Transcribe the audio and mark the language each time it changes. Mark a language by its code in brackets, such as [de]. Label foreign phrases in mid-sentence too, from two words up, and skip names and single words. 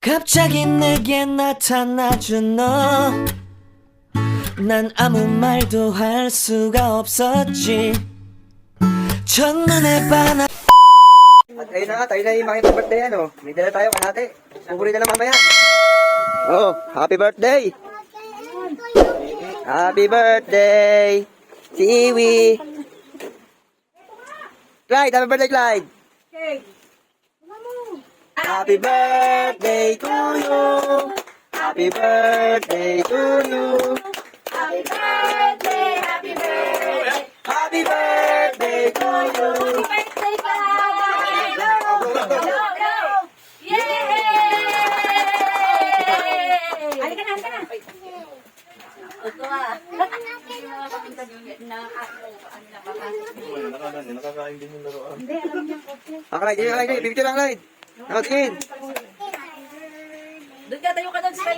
[ko] 갑자기 내게 나타나준 너, 난 아무 말도 할 수가 없었지. 첫눈에 반한. [tl] At ayun na nga, tayo na yung makipag-birthday ano. May dala tayo kanate. Pupuri na lang mamaya. [en] Oh, happy birthday! Happy birthday! Siwi! Clyde, happy birthday, Clyde! Happy birthday to you! Happy birthday to you! Happy birthday, happy birthday, Happy birthday to you! [tl] birthday ka! Go! Yay! Halika na, halika na. Clyde, bibigyan lang, Clyde! Ako, tingin! Doon ka, tayo ka doon. Smile